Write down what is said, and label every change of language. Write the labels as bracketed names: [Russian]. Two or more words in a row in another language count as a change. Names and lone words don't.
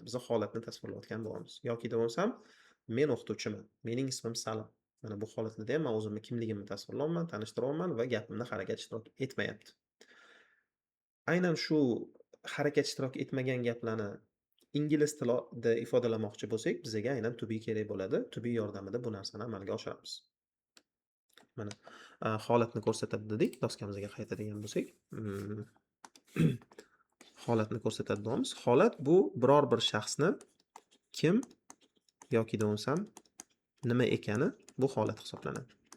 [Uzbek] Biz holatni tasvirlayotgan bo'lamiz. Yoki bo'lmasam, men o'qituvchiman. Mening ismim Salim. Mana bu holatlarda ham men o'zimni kimligimni tasvirlayman, tanishtiryapman va gapimda harakat ishtirok etmayapti. Aynan shu harakat ishtirok etmagan gaplarni ingliz tilida ifodalamoqchi bo'lsak, bizga aynan [English] to be [Uzbek] kerak bo'ladi. [English] To be [Uzbek] yordamida bu narsani amalga oshiramiz. Mana holatni ko'rsatadi dedik. Daskamizga qaytadigan bo'lsak, holatni ko'rsatadi deymiz. Holat bu biror bir shaxsni kim yoki bo'lmasam nima ekani bu holat hisoblanadi.